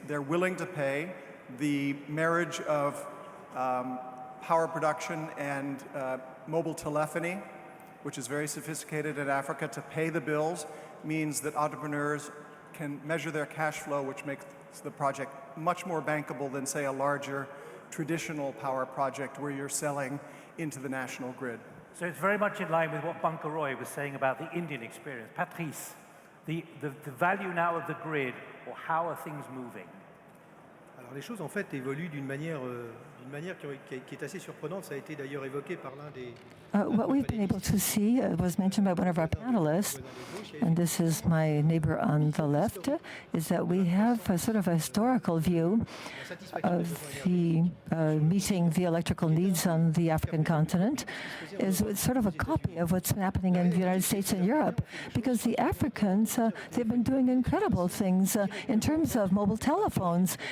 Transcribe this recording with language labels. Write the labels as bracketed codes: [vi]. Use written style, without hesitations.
[en] They're willing to pay. The marriage of power production and mobile telephony, which is very sophisticated in Africa, to pay the bills means that entrepreneurs can measure their cash flow, which makes the project much more bankable than, say, a larger traditional power project where you're selling into the national grid. So it's very much in line with what Bunker Roy was saying about the Indian experience. Patrice, the value now of the grid, or how are things moving? [fr] Alors les choses en fait évoluent d'une manière qui est assez surprenante. Ça a été d'ailleurs évoqué par l'un des... [en] What we've been able to see was mentioned by one of our panelists, and this is my neighbor on the left, is that we have a sort of a historical view of the meeting the electrical needs on the African continent. Is sort of a copy of what's been happening in the United States and Europe, because the Africans, they've been doing incredible things in terms of mobile telephones.